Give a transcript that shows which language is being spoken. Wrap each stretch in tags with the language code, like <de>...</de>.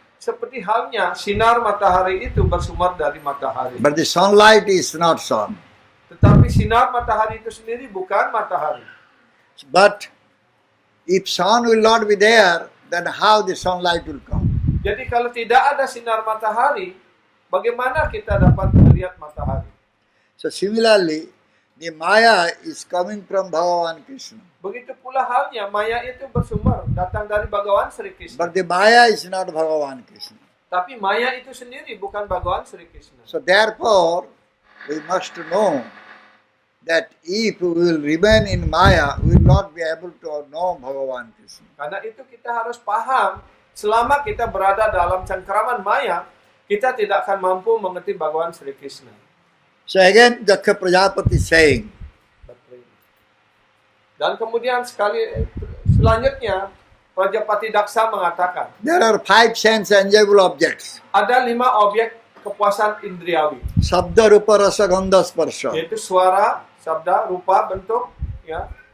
<id>Seperti halnya sinar matahari itu bersumber dari matahari.</id> <en>But the sunlight is not sun.</en> <id>Tetapi sinar matahari itu sendiri bukan matahari.</id> <en>But if sun will not be there, then how the sunlight will come?</en> <id>Jadi kalau tidak ada sinar matahari, bagaimana kita dapat melihat matahari?</id> <en>So similarly, the Maya is coming from Bhagavan Krishna.</en> <id>Begitu pula halnya Maya itu bersumber datang dari Bhagawan Sri Krishna.</id> <en>But the Maya is not Bhagavan Krishna.</en> <id>Tapi Maya itu sendiri bukan Bhagawan Sri Krishna.</id> <en>So therefore, we must know that if we will remain in Maya, we will not be able to know Bhagavan Krishna.</en> <id>Karena itu kita harus paham, selama kita berada dalam cengkeraman Maya, kita tidak akan mampu mengerti Bhagawan Sri Krishna.</id> <en>So again, Daksha Prajapati saying,</en> <id>Dan kemudian selanjutnya Prajapati Daksa mengatakan,</id> <en>there are 5 sense enjoyable objects.</en> <id>ada 5 objek kepuasan indriawi,</id> <sa>Sabda, Rupa, Rasa, Gandha, Sparsha.</sa> <id>yaitu suara, sabda, rupa, bentuk, ya,</id>